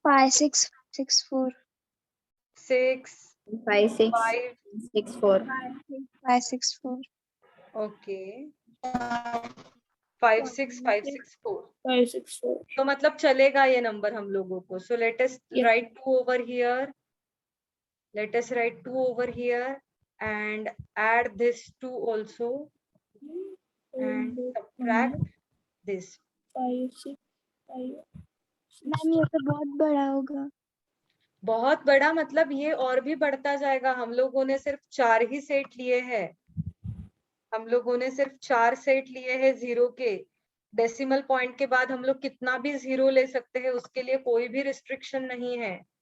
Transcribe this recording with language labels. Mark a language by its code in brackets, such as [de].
[hi] 5664 6 5 6 5 6 4 564 okay 56564। 564 तो मतलब चलेगा ये नंबर हम लोगों को। [en] So let us write 2 over here, let us write 2 over here and add this 2 also and subtract this। 5 6 5 [hi] ma'am ये तो बहुत बड़ा होगा। बहुत बड़ा मतलब ये और भी बढ़ता जाएगा। हम लोगों ने सिर्फ 4 ही सेट लिए हैं, हम लोगों ने सिर्फ 4 सेट लिए हैं 0 के। डेसिमल पॉइंट के बाद हम लोग कितना भी 0 ले सकते हैं, उसके लिए कोई भी रिस्ट्रिक्शन नहीं है।